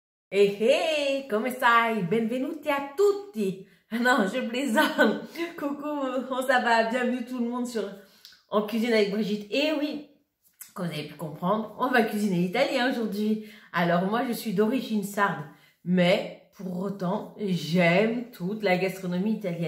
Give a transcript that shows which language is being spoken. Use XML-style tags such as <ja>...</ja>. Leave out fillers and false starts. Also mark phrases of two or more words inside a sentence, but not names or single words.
<it>Hey hey, come stai? Benvenuti a tutti!</it> <fr>Non, je plaisante. Coucou, comment ça va? Bienvenue tout le monde sur En cuisine avec Brigitte. Et oui, comme vous avez pu comprendre, on va cuisiner italien aujourd'hui. Alors moi, je suis d'origine sarde, mais pour autant, j'aime toute la gastronomie italienne.</fr>